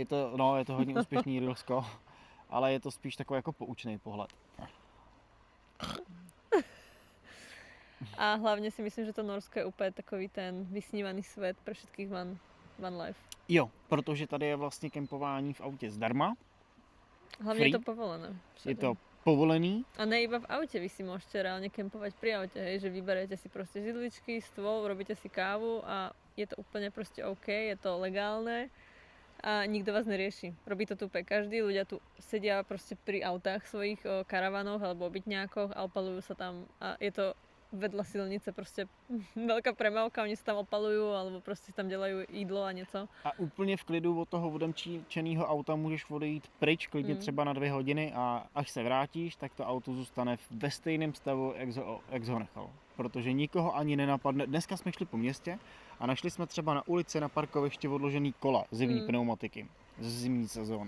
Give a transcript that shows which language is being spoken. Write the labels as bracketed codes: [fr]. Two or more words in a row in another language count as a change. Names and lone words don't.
[cs] Je to hodně úspěšný Rilsko, ale je to spíš takový jako poučný pohled. A hlavně si myslím, že to Norsko je úplně takový ten vysnívaný svět pro všetkých [en] van life. [cs] Jo, protože tady je vlastně kempování v autě zdarma. Hlavně je to povolené. Je to povolený. [sk] A ne iba v aute, vy si môžete reálne kempovať pri aute, hej, že vyberete si proste židličky, stôl, robíte si kávu a je to úplne proste OK, je to legálne a nikto vás nerieši. Robí to tu úplne každý, ľudia tu sedia proste pri autách svojich karavanoch alebo obytňákoch a opalujú sa tam a je to vedľa silnice prostě veľká premávka, oni sa tam opalujú alebo prostě [cs] tam dělají jídlo a něco. A úplně v klidu od toho odemčeného auta můžeš odejít pryč, klidně třeba na 2 hodiny a až se vrátíš, tak to auto zůstane ve stejném stavu, jak ho nechal. Protože nikoho ani nenapadne. Dneska jsme šli po městě a našli jsme třeba na ulici na parkovišti odložený kola zimní pneumatiky z zimní sezóny.